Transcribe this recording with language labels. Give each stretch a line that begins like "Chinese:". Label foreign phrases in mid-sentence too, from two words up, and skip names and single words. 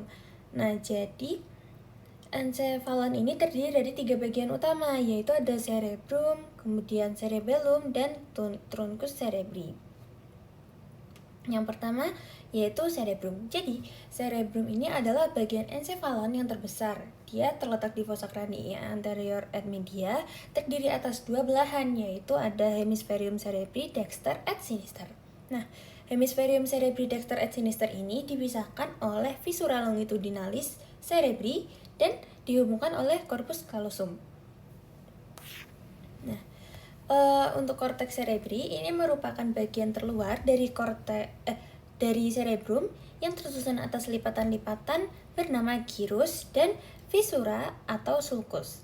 Indonesian: Nah, jadi ensefalon ini terdiri dari 3 bagian utama, yaitu ada cerebrum, kemudian cerebellum, dan
Latin: truncus cerebri.
Indonesian: Yang pertama yaitu cerebrum. Jadi, cerebrum ini adalah bagian ensefalon yang terbesar. Dia terletak di
Latin: fossa cranii anterior et media,
Indonesian: terdiri atas 2 belahan, yaitu ada
Latin: hemispherium cerebri dexter et sinister.
Indonesian: Nah,
Latin: hemispherium cerebri dexter et sinister
Indonesian: ini dipisahkan oleh
Latin: viscera longitudinalis cerebri
Indonesian: dan dihubungkan oleh
Latin: corpus callosum.
Indonesian: Nah, untuk korteks cerebri ini merupakan bagian terluar dari dari cerebrum yang tersusun atas lipatan-lipatan bernama gyrus dan viscera atau sulcus.